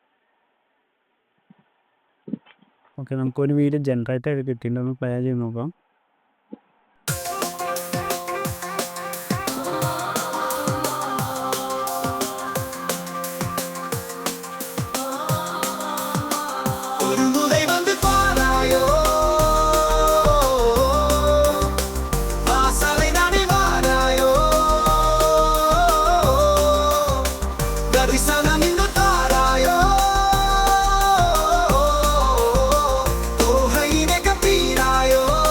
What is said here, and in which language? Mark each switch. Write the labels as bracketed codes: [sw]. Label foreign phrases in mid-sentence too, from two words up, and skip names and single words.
[ml] ഓക്കെ, നമുക്കൊരു [en] video generate [ml] ആയിട്ട് കിട്ടിയിട്ടുണ്ട്. ഒന്ന് പ്ലേ ചെയ്ത് നോക്കാം. [ta] ഒരു മുறை வந்து பாராயோ வாசலை நாடி வாராயோ தரிசனம் இங்கு தாராயோ தோகையினை கப்பீராயோ